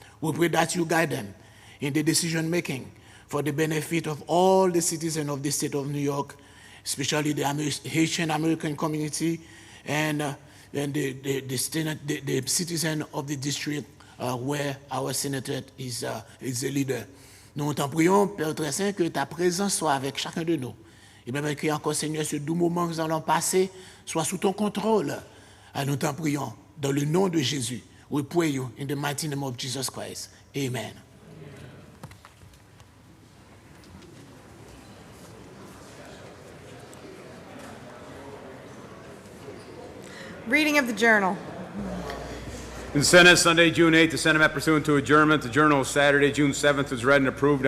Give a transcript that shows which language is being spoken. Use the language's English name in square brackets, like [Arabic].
[English] We pray that you guide them in the decision-making for the benefit of all the citizens of the state of New York, especially the Haitian American community and the citizen of the district where our senator is the leader. [French] Nous t'en prions, Père très saint, que ta présence soit avec chacun de nous. Et même que encore, Seigneur, ce doux moment que nous allons passer soit sous ton contrôle. Nous t'en prions, dans le nom de Jésus. [English] We pray you in the mighty name of Jesus Christ. Amen. Reading of the Journal. In the Senate, Sunday, June 8th, the Senate met pursuant to adjournment. The Journal, Saturday, June 7th, was read and approved.